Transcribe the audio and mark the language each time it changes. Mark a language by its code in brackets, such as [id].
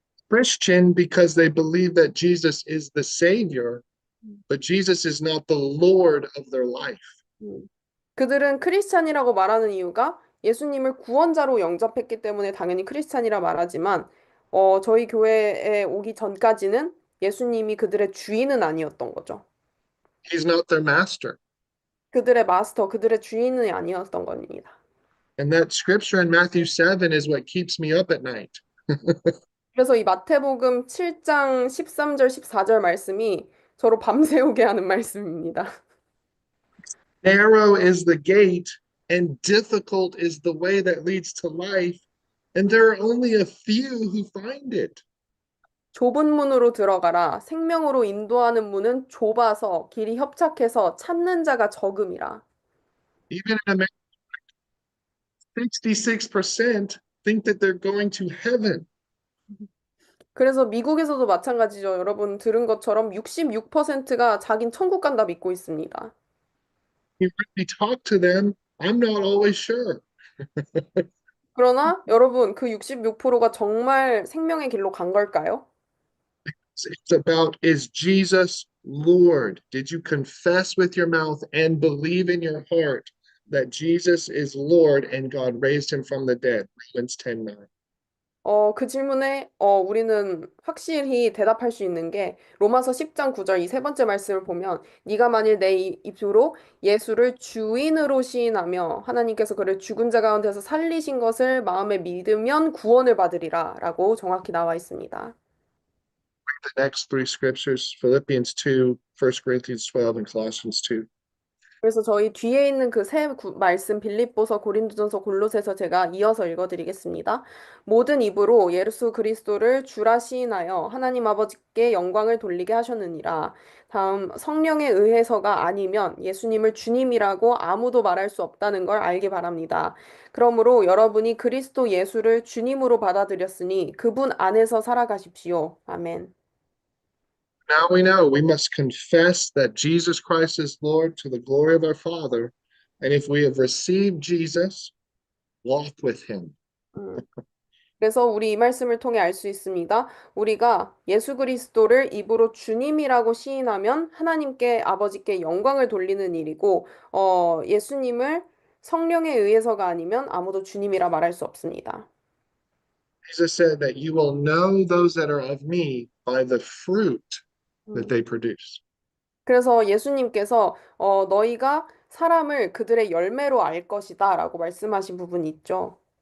[en] Christian because they believe that Jesus is the Savior, but Jesus is not the Lord of their life. 음. [ko] 그들은 크리스찬이라고 말하는 이유가 예수님을 구원자로 영접했기 때문에 당연히 크리스찬이라 말하지만 저희 교회에 오기 전까지는 예수님이 그들의 주인은 아니었던 거죠. [en] He's not their master. [ko] 그들의 마스터, 그들의 주인은 아니었던 겁니다. [en] And that scripture in Matthew 7 is what keeps me up at night. [ko] 그래서 이 마태복음 7장 13절, 14절 말씀이 저로 밤새우게 하는 말씀입니다. [en] Narrow is the gate, and difficult is the way that leads to life, and there are only a few who find it. [ko] 좁은 문으로 들어가라. 생명으로 인도하는 문은 좁아서 길이 협착해서 찾는 자가 적음이라. [en] Even in America, 66% think that they're going to heaven. [ko] 그래서 미국에서도 마찬가지죠. 여러분 들은 것처럼 66%가 자긴 천국 간다 믿고 있습니다. [en] You really talk to them, I'm not always sure. [ko] 그러나 여러분 그 66%가 정말 생명의 길로 간 걸까요? [en] It's about, is Jesus Lord? Did you confess with your mouth and believe in your heart that Jesus is Lord and God raised him from the dead? Romans 10:9. [ko] 그 질문에 우리는 확실히 대답할 수 있는 게 로마서 10장 9절 이 세 번째 말씀을 보면 네가 만일 내 입으로 예수를 주인으로 시인하며 하나님께서 그를 죽은 자 가운데서 살리신 것을 마음에 믿으면 구원을 받으리라 라고 정확히 나와 있습니다. [en] The next three scriptures, Philippians 2, 1 Corinthians 12, and Colossians 2. [ko] 그래서 저희 뒤에 있는 그 세 말씀 빌립보서, 고린도전서, 골로새서 제가 이어서 읽어드리겠습니다. 모든 입으로 예수 그리스도를 주라 시인하여 하나님 아버지께 영광을 돌리게 하셨느니라. 다음 성령에 의해서가 아니면 예수님을 주님이라고 아무도 말할 수 없다는 걸 알기 바랍니다. 그러므로 여러분이 그리스도 예수를 주님으로 받아들였으니 그분 안에서 살아가십시오. 아멘. [en] Now we know we must confess that Jesus Christ is Lord to the glory of our Father. And if we have received Jesus, walk with him. 음. [ko] 그래서 우리 이 말씀을 통해 알 수 있습니다. 우리가 예수 그리스도를 입으로 주님이라고 시인하면 하나님께 아버지께 영광을 돌리는 일이고, 예수님을 성령에 의해서가 아니면 아무도 주님이라 말할 수 없습니다. [en] Jesus said that you will know those that are of me by the fruit that 음. they produce. [ko] 그래서 예수님께서 너희가 사람을 그들의 열매로 알 것이다라고 말씀하신 부분이 있죠.